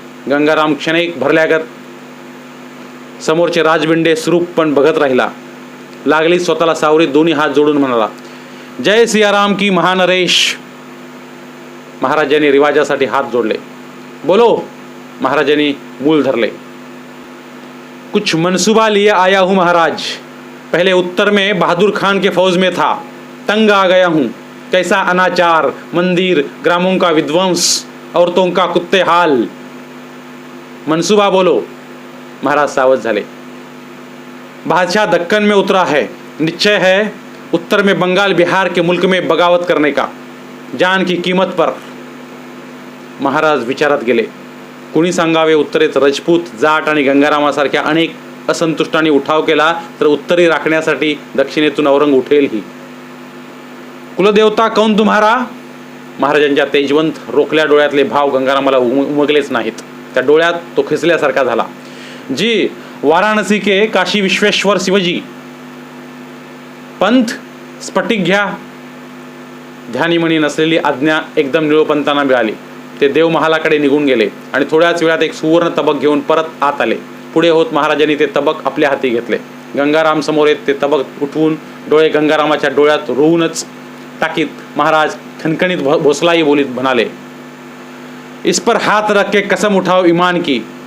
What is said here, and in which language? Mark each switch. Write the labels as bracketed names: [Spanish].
[Marathi] गंगाराम क्षणिक भरल्यागत समोरचे राजबिंडे स्वरूप पण बघत राहिला. लागली स्वतःला सावरीत दोन्ही हात जोडून म्हणाला, [Hindi] जय सियाराम की महानरेश. [Marathi] महाराजांनी रिवाजासाठी हात जोडले. [Hindi] बोलो. [Marathi] महाराजांनी मूल धरले. [Hindi] कुछ मनसूबा लिए आया हूँ महाराज. पहले उत्तर में बहादुर खान के फौज में था. तंग आ गया हूँ. कैसा अनाचार, मंदिर, ग्रामों का विध्वंस, औरतों का कुत्ते हाल. मनसूबा बोलो. [Marathi] महाराज सावध झाले. [Hindi] बादशाह दक्कन में उतरा है. निश्चय है उत्तर में बंगाल बिहार के मुल्क में बगावत करने का, जान की कीमत पर. [Marathi] महाराज विचारात गेले. कुणी सांगावे उत्तरेत राजपूत, जाट आणि गंगारामासारख्या अनेक असंतुष्टांनी उठाव केला तर उत्तरी राखण्यासाठी दक्षिणेतून औरंग उठेलही. [Hindi] कुलदेवता कौन तुम्हारा? [Marathi] महाराजांच्या तेजवंत रोखल्या डोळ्यातले भाव गंगारामाला उमगलेच नाहीत. त्या डोळ्यात तो खिसल्यासारखा झाला. [Hindi] जी, वाराणसी के काशी विश्वेश्वर शिवजी. [Marathi] पंथ, स्फटिक घ्या. ध्यानीमणी नसलेली आज्ञा एकदम निळोपंतांना मिळाली. ते देवमहालाकडे निघून गेले आणि थोड्याच वेळात एक सुवर्ण तबक घेऊन परत आत आले. पुढे होत महाराजांनी ते तबक आपल्या हाती घेतले. गंगाराम समोर येत ते तबक उठवून डोळे गंगारामाच्या डोळ्यात रोवूनच टाकीत महाराज खणखणीत भोसलाई बोलीत म्हणाले, [Hindi] इस पर हात रख के कसम उठाओ ईमान की.